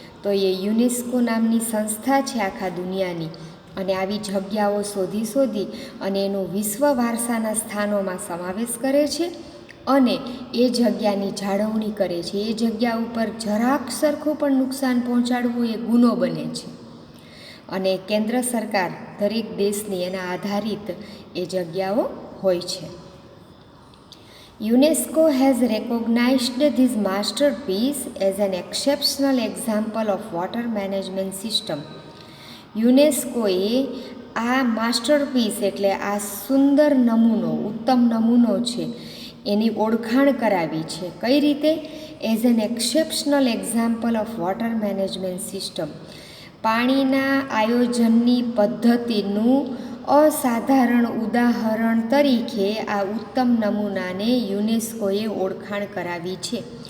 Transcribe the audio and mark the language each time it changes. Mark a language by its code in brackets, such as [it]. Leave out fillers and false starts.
[gu] તો એ યુનેસ્કો નામની સંસ્થા છે આખા દુનિયાની, અને આવી જગ્યાઓ શોધી અને એનું વિશ્વ વારસાના સ્થાનોમાં સમાવેશ કરે છે અને એ જગ્યાની જાળવણી કરે છે. એ જગ્યા ઉપર જરાક સરખું પણ નુકસાન પહોંચાડવું એ ગુનો બને છે અને કેન્દ્ર સરકાર દરેક દેશની એના આધારિત એ જગ્યાઓ હોય છે. [en] UNESCO has recognized this masterpiece as an exceptional example of water management system. [gu] યુનેસ્કોએ આ માસ્ટરપીસ એટલે આ સુંદર નમૂનો, ઉત્તમ નમૂનો છે એની ઓળખાણ કરાવી છે. કઈ રીતે? [en] As an exceptional example of water management system. [gu] પાણીના આયોજનની પદ્ધતિનું અસાધારણ ઉદાહરણ તરીકે આ ઉત્તમ નમૂનાને યુનેસ્કોએ ઓળખાણ કરાવી છે.